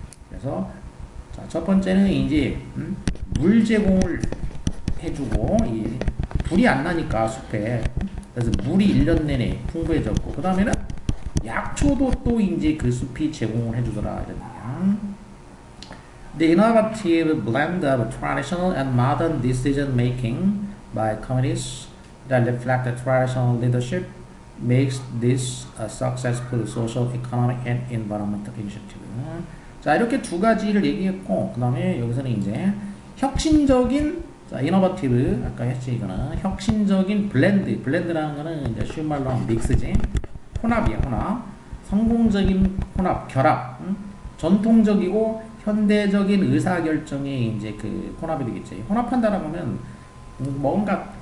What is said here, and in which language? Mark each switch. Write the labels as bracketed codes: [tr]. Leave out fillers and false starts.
[ko] 그래서 자, 첫 번째는 이제 물 제공을 해주고 불이 안 나니까 숲에. 그래서 물이 1년 내내 풍부해졌고, 그 다음에는 약초도 또 이제 그 숲이 제공을 해주더라 이런 얘기야. [en] The innovative blend of traditional and modern decision making by communities that reflect the traditional leadership makes this a successful social, economic, and environmental initiative. [ko] 자, 이렇게 두 가지를 얘기했고, 그 다음에 여기서는 이제 혁신적인, 자, 이노버티브, 아까 했지, 이거는 혁신적인 블렌드라는 거는 이제 쉬운 말로 하면 믹스지. 혼합이야, 혼합. 성공적인 혼합, 결합. 전통적이고 현대적인 의사결정의 이제 그 혼합이 되겠지. 혼합한다라고 하면 뭔가